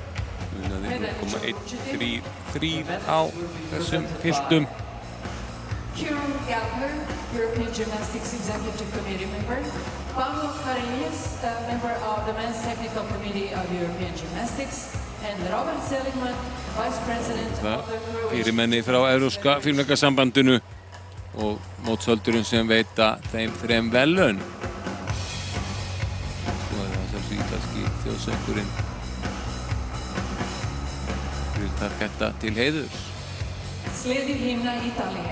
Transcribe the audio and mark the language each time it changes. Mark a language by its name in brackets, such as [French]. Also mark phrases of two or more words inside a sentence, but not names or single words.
[Icelandic] Munaði 0,133 á þessum piltum. [English] Kieran Gallagher, European Gymnastics Executive Committee member. Pablo Carillas, member of the Men's Technical Committee of European Gymnastics. And Robert Seligman, Vice President of the Croatian... [Icelandic] Fyrirmenni frá Evrópska fimleikasambandinu og mótshöldurinn sem veita þeim 3 verðlaun. Svo það sjálfsög ítalski þjóðsöngurinn Targetta til heiðurs. [Croatian] Slijedi himna Italije.